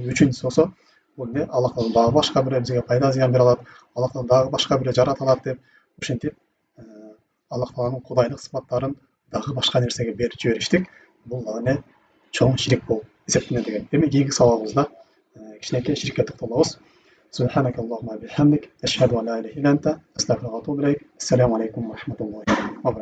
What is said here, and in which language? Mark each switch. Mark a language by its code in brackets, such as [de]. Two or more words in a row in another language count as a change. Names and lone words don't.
[ky] Үчүнчүсү болсо бул Аллах Тааладан дагы башка бирөө бизге пайда зыян бере алат, Аллах Тааладан дагы башка бирөө жарата алат деп ушинтип Аллах Тааланын кудайлык сыпаттарын дагы башка нерсеге берип жибериштик. Бул дагы чоң ширик болуп эсептелет экен. Эми кийинки сабагыбызда كشناكي شركة تخلص. [ar] سبحانك اللهم وبحمدك أشهد أن لا إله إلا أنت أستغفرك وأتوب إليك. السلام عليكم ورحمة الله وبركاته.